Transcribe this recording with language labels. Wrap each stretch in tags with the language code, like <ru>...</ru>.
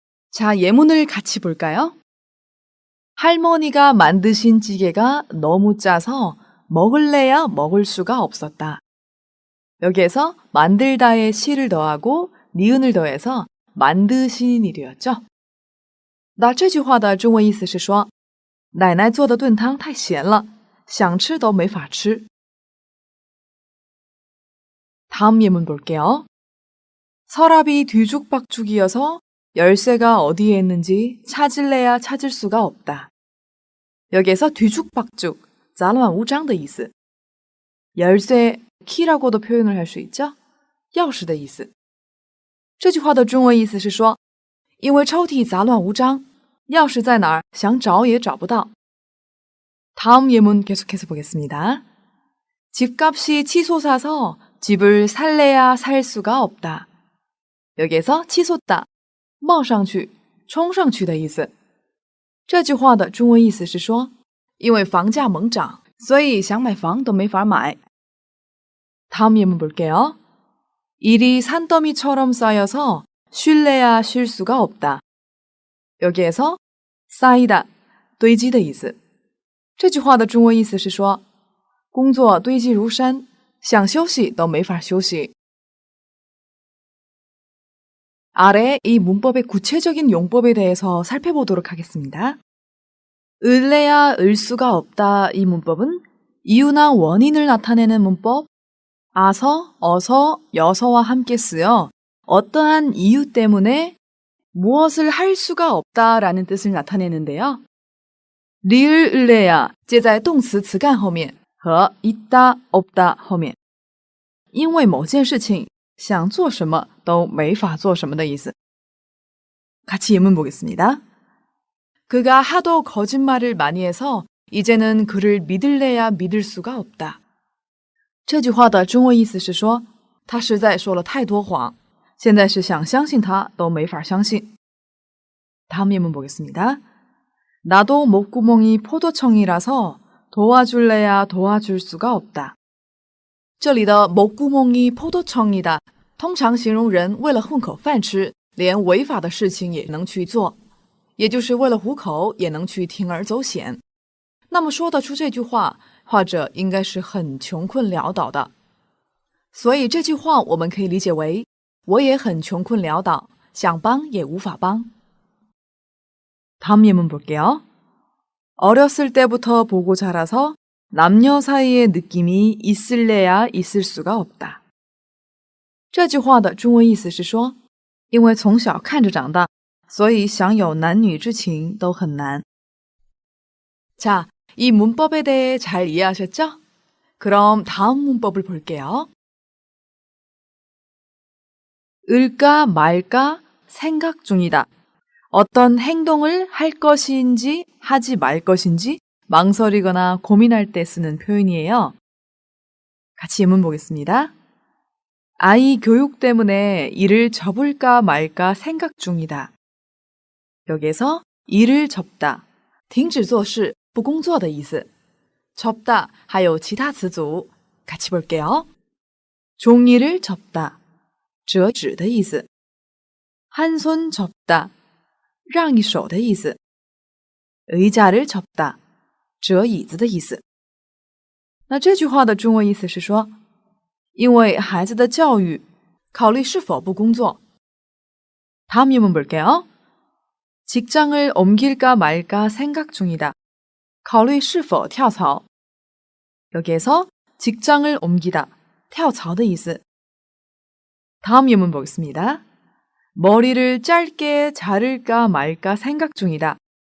<ko>자, 예문을 같이 볼까요? 할머니가 만드신 찌개가 너무 짜서 먹을래야 먹을 수가 없었다. 여기에서 만들다에 시를 더하고 니은을 더해서 만드신 일이 되었죠.</ko> <zh>那这句话的中文意思是说，奶奶做的炖汤太咸了，想吃都没法吃。</zh> <ko>다음 예문 볼게요. 서랍이 뒤죽박죽이어서 열쇠가 어디에 있는지 찾을래야 찾을 수가 없다. 여기에서 뒤죽박죽,</ko> <zh>杂乱无章的意思.</zh> <ko>열쇠, 키라고도 표현을 할 수 있죠?</ko> <zh>钥匙的意思。这句话的中文意思是说，因为抽屉杂乱无章，钥匙在哪儿想找也找不到。</zh> <ko>다음 예문 계속해서 보겠습니다. 집값이 치솟아서 집을 살래야 살 수가 없다. 여기에서 치솟다,</ko> <zh>冒上去,冲上去的意思。这句话的中文意思是说，因为房价猛涨，所以想买房都没法买。</zh> <ko>다음 예문 볼게요. 일이 산더미처럼 쌓여서 쉴래야 쉴 수가 없다. 여기에서 쌓이다,</ko> <zh>堆积的意思。这句话的中文意思是说，工作堆积如山，想休息都没法休息。</zh> <ko>아래 이 문법의 구체적인 용법에 대해서 살펴보도록 하겠습니다. 을래야 을 수가 없다 이 문법은 이유나 원인을 나타내는 문법, 아서, 어서, 여서와 함께 쓰여 어떠한 이유 때문에 무엇을 할 수가 없다라는 뜻을 나타내는데요. 리을 을레야</ko> <zh>接在动词词干后面和</zh> <ko>있다 없다</ko> <zh>后面，因为某件事情想做什么都没法做什么的意思。</zh> <ko>같이 예문 보겠습니다. 그가 하도 거짓말을 많이 해서 이제는 그를 믿을래야 믿을 수가 없다.</ko> <zh>这句话的中文意思是说，他实在说了太多谎，现在是想相信他都没法相信。</zh> <ko>다음 예문 보겠습니다. 나도 목구멍이 포도청이라서 도와줄래야 도와줄 수가 없다.</ko> <zh>这里的</zh> <ko>목구멍이 포도청이다</ko> <zh>通常形容人为了混口饭吃，连违法的事情也能去做，也就是为了糊口也能去铤而走险。那么说得出这句话，或者应该是很穷困潦倒的。所以这句话我们可以理解为，我也很穷困潦倒，想帮也无法帮。</zh> <ko>다음 예문 볼게요. 어렸을 때부터 보고 자라서 남녀 사이의 느낌이 있을래야 있을 수가 없다.</ko> <zh>这句话的中文意思是说，因为从小看着长大，所以想有男女之情都很难。</zh> <ko>자, 이 문법에 대해 잘 이해하셨죠? 그럼 다음 문법을 볼게요. 을까 말까 생각 중이다. 어떤 행동을 할 것인지 하지 말 것인지 망설이거나 고민할 때 쓰는 표현이에요. 같이 예문 보겠습니다. 아이 교육 때문에 일을 접을까 말까 생각 중이다. 여기서 일을 접다,</ko> <zh>停止做事不工作的意思。</zh> <ko>접다</ko> <zh>还有其他词组</zh> <ko>같이 볼게요. 종이를 접다,</ko> <zh>折纸的意思。</zh> <ko>한 손 접다,</ko> <zh>让一手的意思。</zh> <ko>의자를 접다,</ko> <zh>折椅子的意思。那这句话的中文意思是说，因为孩子的教育，考虑是否不工作。</zh> <ko>다음 예문 볼게요. 직장을 옮길까 말까 생각 중이다.</ko> <zh>考虑是否跳槽。</zh> <ko>여기에서 직장을 옮기다,</ko> <zh>跳槽的意思。</zh> <ko>다음 예문 보겠습니다. 머리를 짧게 자를까 말까 생각 중이다.</ko>